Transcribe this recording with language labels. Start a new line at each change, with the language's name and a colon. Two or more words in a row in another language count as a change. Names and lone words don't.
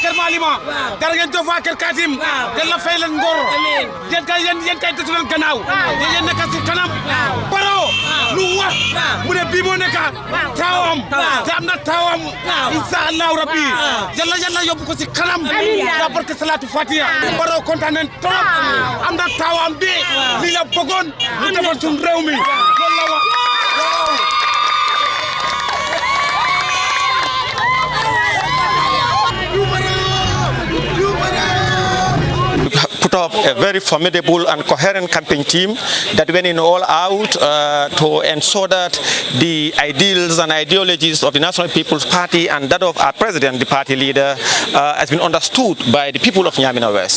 Wolof: Kër Malima dara ngeen jëf waa Kër Katim yéen la fay leen ngor yéen kay desu leen gannaaw yéen nekk si kanam Baro lu wax mu ne bii moo nekk taawam te am na taawam
Arabic: insha allahu rabbi
Wolof: yàlla yóbbu ko si kanam yaa barke
Arabic: salatu fatiha
Wolof: Baro kontaan nañ trop am na taawam bi lii la bëggoon mu defal suñu réew mi loolu la wax
English: put up a very formidable and coherent campaign team that went in all out to ensure that the ideals and ideologies of the National People's Party and that of our president, the party leader, has been understood by the people of Niamina West.